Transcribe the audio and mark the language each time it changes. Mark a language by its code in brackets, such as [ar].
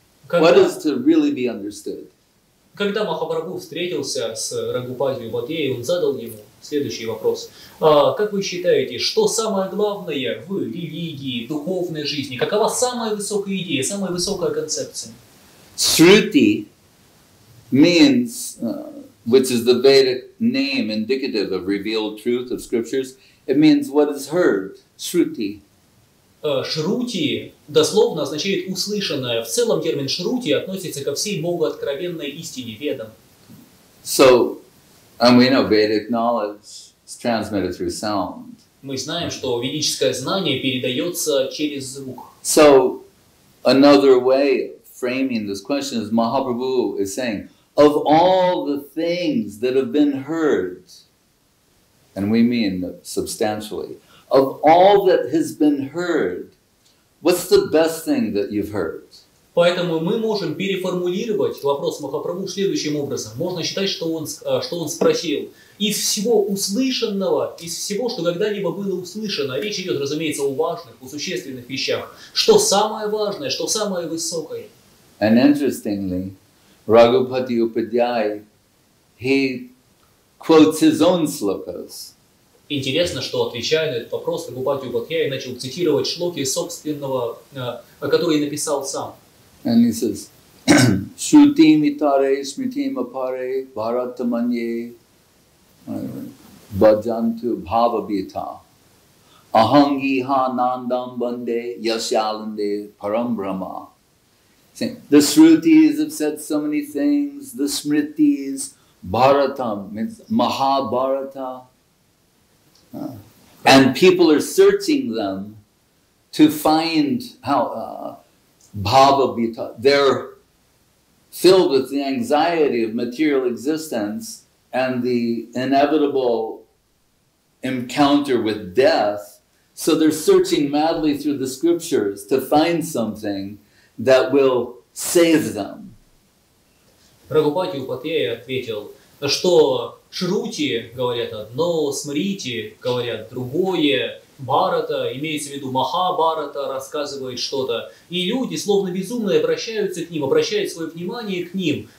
[en] What is to really be understood? [ru] Когда Махапрабху встретился с Рагупати Упадьяй, он задал ему следующий вопрос. Как вы считаете, что самое главное в религии, духовной жизни? Какова самая высокая идея, самая высокая концепция? [en] Shruti means, which is the Vedic name indicative of revealed truth of scriptures, it means what is heard. Shruti. [ru] Шрути дословно означает услышанное. В целом термин шрути относится ко всей богооткровенной истине, ведам. [en] So, and we know Vedic knowledge is transmitted through sound. [ru] Мы знаем, что ведическое знание передается через звук. [en] So, another way of framing this question is Mahaprabhu is saying, of all the things that have been heard, and we mean substantially, of all that has been heard, what's the best thing that you've heard? [ru] Поэтому мы можем переформулировать вопрос Махапрабху следующим образом. Можно считать, что он спросил: из всего услышанного, из всего, что когда-либо было услышано, речь идет, разумеется, о важных, о существенных вещах, что самое важное, что самое высокое. [en] And interestingly, Raghupati Upadhyay, he quotes his own slokas. [ru] Интересно, что, отвечая на этот вопрос, Рагупати Упадьяй начал цитировать шлоки собственного, которые написал сам. [en] And he says, [sa] Shrutim itare smritim apare bharatamanye bhajantu bhavabhita ahangi ha nandam bande yasyalande param brahma. [en] The Shrutis have said so many things, the Smritis, Bharatam means Mahabharata. And people are searching them to find how bhava-bhita. They're filled with the anxiety of material existence and the inevitable encounter with death. So they're searching madly through the scriptures to find something that will save them. [ru] Рагупати Упадьяй ответил, что Шрути говорят одно, Смрити говорят другое, Бхарата, имеется в виду Махабхарата, рассказывает что-то, и люди, словно безумные, обращаются к ним, обращают свое внимание к ним.